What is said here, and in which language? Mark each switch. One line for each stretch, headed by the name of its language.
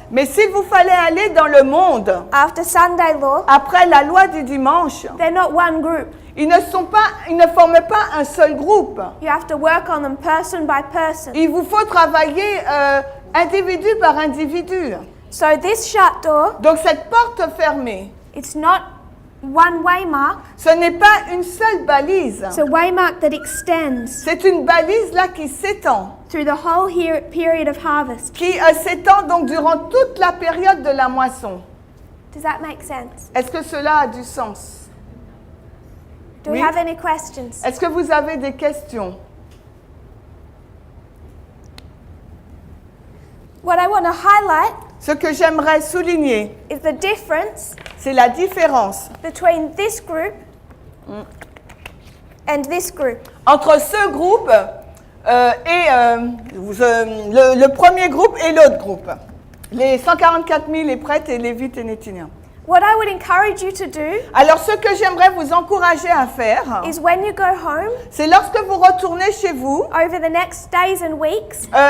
French: Mais s'il vous fallait aller dans le monde,
English: after Sunday law,
French: après la loi du dimanche,
English: they're not one group.
French: ils ne forment pas un seul groupe.
English: You have to work on them person by person.
French: Il vous faut travailler individu par individu.
English: So this shut door,
French: Donc cette porte fermée,
English: it's not one waymark,
French: ce n'est pas une seule balise.
English: it's a waymark that extends
French: C'est une balise là qui s'étend,
English: through the whole period of harvest.
French: qui s'étend donc durant toute la période de la moisson.
English: Does that make sense?
French: Est-ce que cela a du sens?
English: Do we
French: Oui.
English: have any questions?
French: Est-ce que vous avez des questions?
English: What I want to highlight
French: Ce que j'aimerais souligner,
English: is the difference
French: c'est la différence
English: between this group and this group.
French: entre ce groupe et le premier groupe et l'autre groupe. Les 144 000 les prêtres et Lévites et Néthiniens.
English: What I would encourage you to do
French: Alors ce que j'aimerais vous encourager à faire,
English: is when you go home
French: c'est lorsque vous retournez chez vous,
English: over the next days and weeks,